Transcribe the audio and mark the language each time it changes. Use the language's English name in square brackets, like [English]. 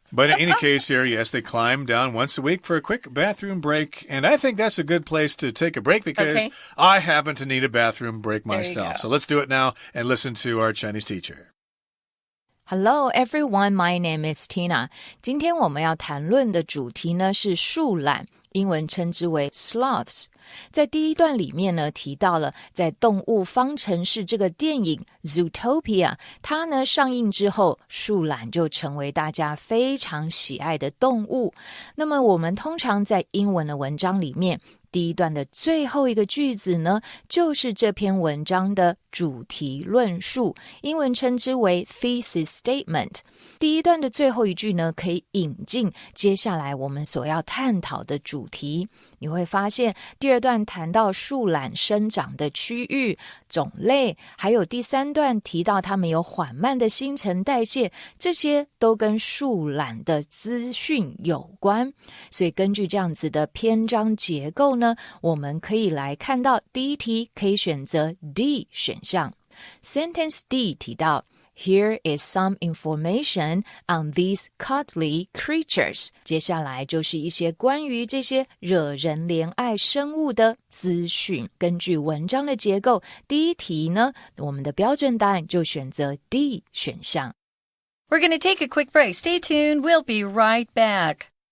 [English] But in any case here, yes, they climb down once a week for a quick bathroom break. And I think that's a good place to take a break because I happen to need a bathroom break myself. So let's do it now and listen to our Chinese teacher. Hello everyone, my name is Tina. [Chinese] 今天我们要谈论的主题呢是树懒，英文称之为 sloths。在第一段里面呢提到了在动物方程式这个电影 Zootopia 它呢上映之后，树懒就成为大家非常喜爱的动物。那么我们通常在英文的文章里面，第一段的最后一个句子呢就是这篇文章的主题论述，英文称之为 thesis statement。第一段的最后一句呢可以引进接下来我们所要探讨的主题。你会发现第二段谈到树懒生长的区域、种类，还有第三段提到它们有缓慢的新陈代谢，这些都跟树懒的资讯有关。所以根据这样子的篇章结构呢，我们可以来看到第一题可以选择 D 选项。 [English] Sentence D [Chinese] 提到 [English] Here is some information on these cuddly creatures. [Chinese] 接下来就是一些关于这些惹人怜爱生物的资讯。根据文章的结构，第一题呢，我们的标准答案就选择 D 选项。 [English] We're going to take a quick break. Stay tuned. We'll be right back.